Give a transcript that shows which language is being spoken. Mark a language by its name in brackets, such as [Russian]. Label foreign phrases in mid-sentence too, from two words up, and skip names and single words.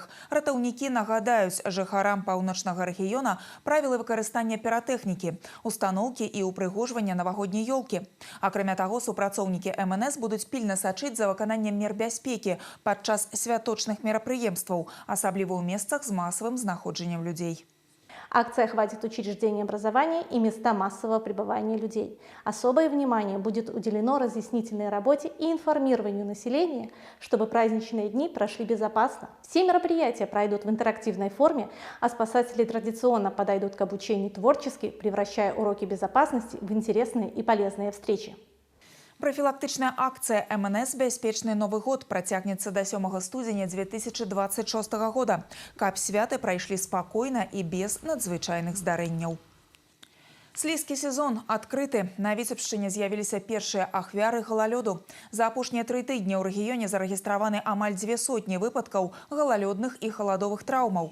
[Belarusian] Ратаўнікі нагадаюць жыхарам паўночнага рэгіёна правілы выкарыстання піратэхнікі, устаноўкі і ўпрыгожвання навагодняй ёлкі. Акрамя таго, супрацоўнікі МНС будуць пільна сачыць за выкананнем мер бяспекі падчас святочных мерапрыемстваў, асабліва ў месцах з масавым знаходжаннем людзей. [Russian] Акция охватит учреждения образования и места массового пребывания людей. Особое внимание будет уделено разъяснительной работе и информированию населения, чтобы праздничные дни прошли безопасно. Все мероприятия пройдут в интерактивной форме, а спасатели традиционно подойдут к обучению творчески, превращая уроки безопасности в интересные и полезные встречи. [Belarusian] Прафілактычная акцыя МНС «Бяспечны Новы год» працягнецца да 7 студзеня 2026 года, каб святы прайшлі спакойна і без надзвычайных здарэнняў. Слізкі сезон адкрыты. На Віцебшчыне з'явіліся першыя ахвяры галалёду. За апошнія 3 тыдні ў рэгіёне зарэгістраваны амаль 200 выпадкаў галалёдных і халадовых траўмаў.